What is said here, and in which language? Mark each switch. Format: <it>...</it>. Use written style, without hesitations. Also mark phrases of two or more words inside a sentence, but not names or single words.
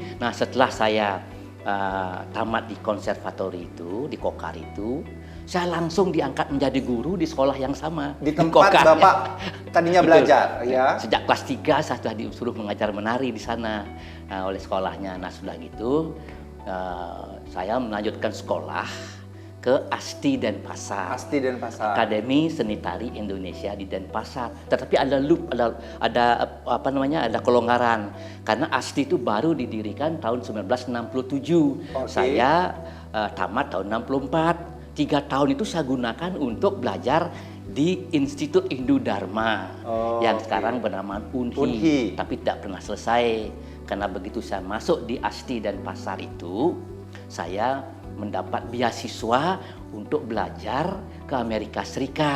<id>Nah, setelah saya tamat di konservatori itu, di Kokar itu, saya langsung diangkat menjadi guru di sekolah yang sama. Di tempat Kokar, Bapak tadinya Betul. belajar, ya? Sejak kelas 3 saya sudah disuruh mengajar menari di sana oleh sekolahnya. Nah, sudah gitu saya melanjutkan sekolah ke ASTI Denpasar. Asti Denpasar. Akademi Seni Tari Indonesia di Denpasar. Tetapi ada loop, ada kelonggaran karena ASTI itu baru didirikan tahun 1967. Oke. Saya tamat tahun 64. 3 tahun itu saya gunakan untuk belajar di Institut Hindu Dharma yang sekarang bernama Unhi, tapi tidak pernah selesai karena begitu saya masuk di ASTI Denpasar itu, saya mendapat beasiswa untuk belajar ke Amerika Serikat.</id>